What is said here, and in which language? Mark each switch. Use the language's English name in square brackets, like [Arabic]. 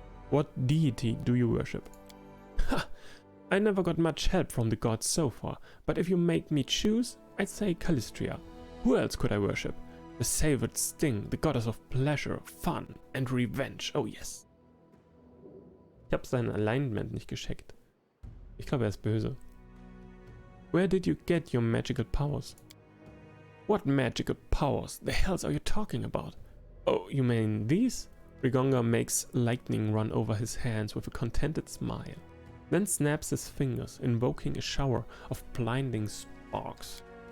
[English] What deity do you worship? Ha! I never got much help from the gods so far, but if you make me choose, I'd say Callistria. Who else could I worship? The savored sting, the goddess of pleasure, fun and revenge, oh yes. [German] Ich habe sein Alignment nicht gescheckt. Ich glaube, er ist böse. [English] Where did you get your magical powers? What magical powers? The hells are you talking about? Oh, you mean these? Rigonga makes lightning run over his hands with a contented smile, then snaps his fingers, invoking a shower of blinding sparks.